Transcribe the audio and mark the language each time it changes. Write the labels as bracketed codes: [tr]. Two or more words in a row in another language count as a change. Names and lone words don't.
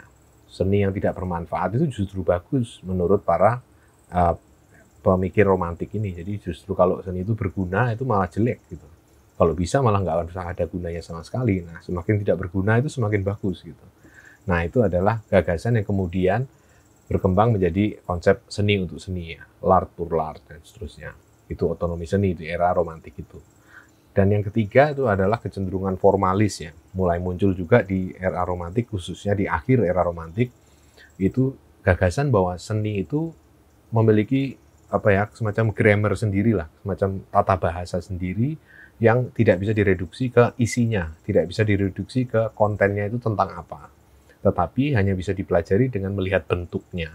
[id] Seni yang tidak bermanfaat itu justru bagus menurut para pemikir romantik ini. Jadi justru kalau seni itu berguna itu malah jelek gitu. Kalau bisa malah nggak usah ada gunanya sama sekali. Nah, semakin tidak berguna itu semakin bagus gitu. Nah, itu adalah gagasan yang kemudian berkembang menjadi konsep seni untuk seni ya, [fr] l'art pour l'art [id] dan seterusnya. Itu otonomi seni di era romantik itu. Dan yang ketiga itu adalah kecenderungan formalis ya, mulai muncul juga di era romantik, khususnya di akhir era romantik, itu gagasan bahwa seni itu memiliki apa ya, semacam grammar sendiri lah, semacam tata bahasa sendiri yang tidak bisa direduksi ke isinya, tidak bisa direduksi ke kontennya itu tentang apa, tetapi hanya bisa dipelajari dengan melihat bentuknya.